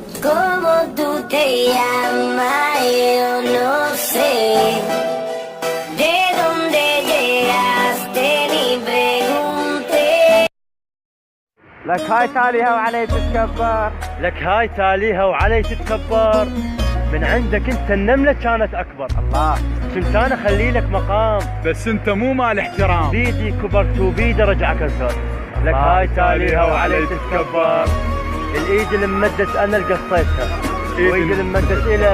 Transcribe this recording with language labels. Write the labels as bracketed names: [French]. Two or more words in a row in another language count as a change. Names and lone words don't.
[Spanish] ¿Cómo tú te llamas? Yo no sé. ¿De dónde llegaste? Ni pregunté. [Arabic] لك هاي تاليها وعلي تتكبر. لك هاي تاليها وعلي تتكبر. من عندك انت النملة كانت اكبر. الله كنت انا اخلي لك مقام، بس انت مو مال احترام. بيدي كبرت وبيدي رجع كسر. لك هاي تاليها وعلي تتكبر. الايد اللي مدت انا اللي قصيتها، وايد اللي مدت الك